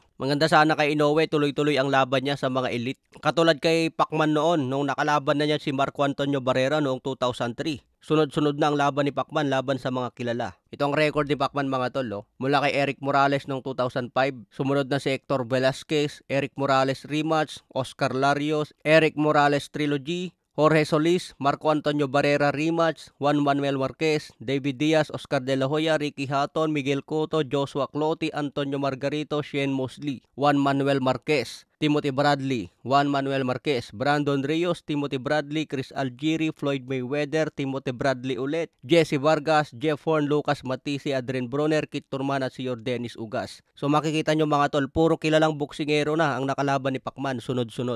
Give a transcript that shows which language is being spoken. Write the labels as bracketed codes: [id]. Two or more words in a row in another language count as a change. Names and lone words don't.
[tl] Maganda sana kay Inoue, tuloy-tuloy ang laban niya sa mga elite. Katulad kay Pacman noon, nung nakalaban na niya si Marco Antonio Barrera noong 2003. Sunod-sunod na ang laban ni Pacman laban sa mga kilala. Ito ang record ni Pacman mga tol. Mula kay Eric Morales noong 2005, sumunod na si Hector Velasquez, Eric Morales rematch, Oscar Larios, Eric Morales trilogy, Jorge Solis, Marco Antonio Barrera rematch, Juan Manuel Marquez, David Diaz, Oscar De La Hoya, Ricky Hatton, Miguel Cotto, Joshua Clottey, Antonio Margarito, Shane Mosley, Juan Manuel Marquez, Timothy Bradley, Juan Manuel Marquez, Brandon Rios, Timothy Bradley, Chris Algieri, Floyd Mayweather, Timothy Bradley ulit, Jesse Vargas, Jeff Horn, Lucas Matisi, Adrian Broner, Kit Turman at si Dennis Ugas. So makikita nyo mga tol, puro kilalang boksingero na ang nakalaban ni Pacman sunod-sunod.